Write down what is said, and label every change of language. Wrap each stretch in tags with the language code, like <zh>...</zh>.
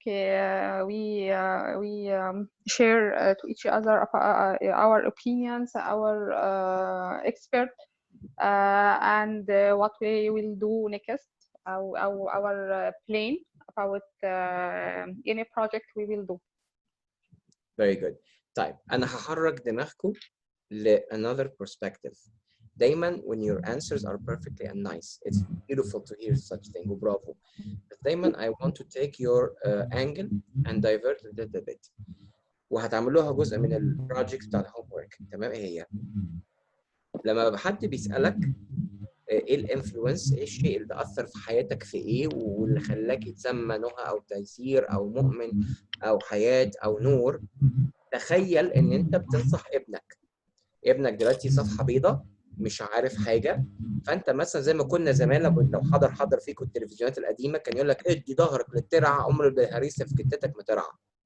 <en>We share to each other our opinions, our expert, and what we will do next, our plan about any project we will do. Very good.</en> <ar>طيب أنا هحرك دماغكم ل</ar> <en>another perspective.</en> <ar>دايما</ar> <en>when your answers are perfectly and nice, it's beautiful to hear such thing.</en> <ar>وبرافو.</ar> <en>But</en> <ar>دايما</ar> <en>I want to take your angle and divert it a little bit.</en> <ar>وهتعملوها جزء من البروجكت بتاع الهوم ورك. تمام؟ ايه هي؟ لما حد بيسألك ايه الانفلونس، ايه الشيء اللي اثر في حياتك في ايه واللي خلاك يتسمى نهى او تيسير او مؤمن او حياة او نور، تخيل ان انت بتنصح ابنك دلوقتي صفحة بيضاء مش عارف حاجة، فانت مثلا زي ما كنا زمان لو حضر فيكم التلفزيونات القديمة كان يقول لك ادي ظهرك للترعة عمر الهريسة في كتتك مترعة.</ar>